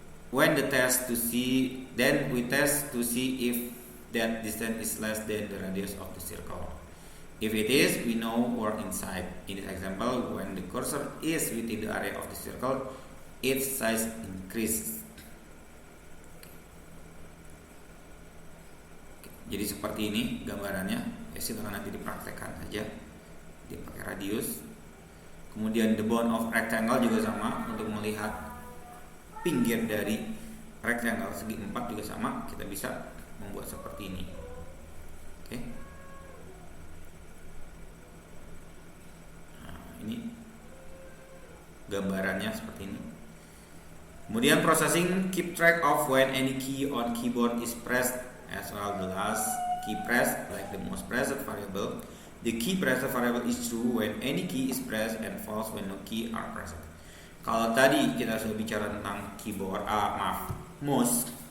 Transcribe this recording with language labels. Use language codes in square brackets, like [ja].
[en] When the test to see, then we test to see if that distance is less than the radius of the circle. If it is, we know we're inside. In this example, when the cursor is within the area of the circle, its size increases. [id] Jadi seperti ini gambarannya. Ya, silakan nanti dipraktekkan saja. Dia pakai radius. Kemudian [en] the bound of rectangle [id] juga sama, untuk melihat pinggir dari rectangle segi 4 juga sama, kita bisa membuat seperti ini. Oke. Ini gambarannya seperti ini. Kemudian [en] processing, keep track of when any key on keyboard is pressed as well the last key pressed, like the most pressed variable. The key pressed variable is true when any key is pressed and false when no key are pressed. [id] Kalau tadi kita sudah bicara tentang keyboard, mouse.